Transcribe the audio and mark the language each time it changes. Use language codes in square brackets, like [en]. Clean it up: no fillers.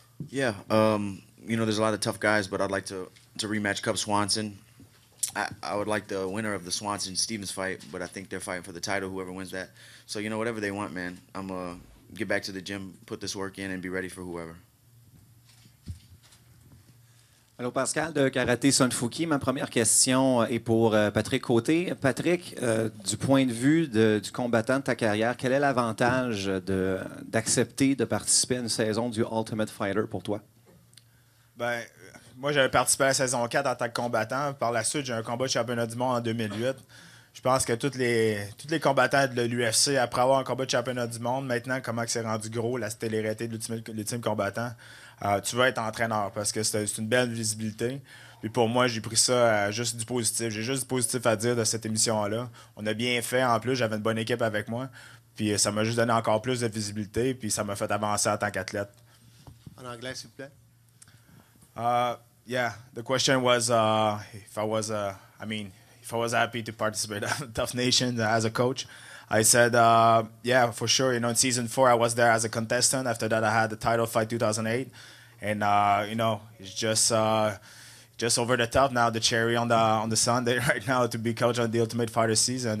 [en] Yeah, there's a lot of tough guys, but I'd like to rematch Cub Swanson. I would like the winner of the Swanson-Stevens fight, but I think they're fighting for the title, whoever wins that. So, whatever they want, man. I'm going to get back to the gym, put this work in, and be ready for whoever. [fr] Allô, Pascal de Karaté Sunfuki. Ma première question est pour Patrick Côté. Patrick, du point de vue du combattant de ta carrière, quel est l'avantage d'accepter de participer à une saison du Ultimate Fighter pour toi? Ben, moi, j'avais participé à la saison 4 en tant que combattant. Par la suite, j'ai un combat de championnat du monde en 2008. Je pense que tous les combattants de l'UFC, après avoir un combat de championnat du monde, maintenant, comment c'est rendu gros, la télé-réalité de l'ultime combattant, tu vas être entraîneur parce que c'est une belle visibilité. Puis pour moi, j'ai pris ça juste du positif. J'ai juste du positif à dire de cette émission-là. On a bien fait. En plus, j'avais une bonne équipe avec moi. Puis ça m'a juste donné encore plus de visibilité. Puis ça m'a fait avancer en tant qu'athlète. En anglais, s'il vous plaît. [en] Yeah, the question was if I was happy to participate in Tough Nation as a coach. I said, yeah, for sure. In season 4, I was there as a contestant. After that, I had the title fight 2008, and it's just over the top now. The cherry on the sundae right now to be coach on the Ultimate Fighter season.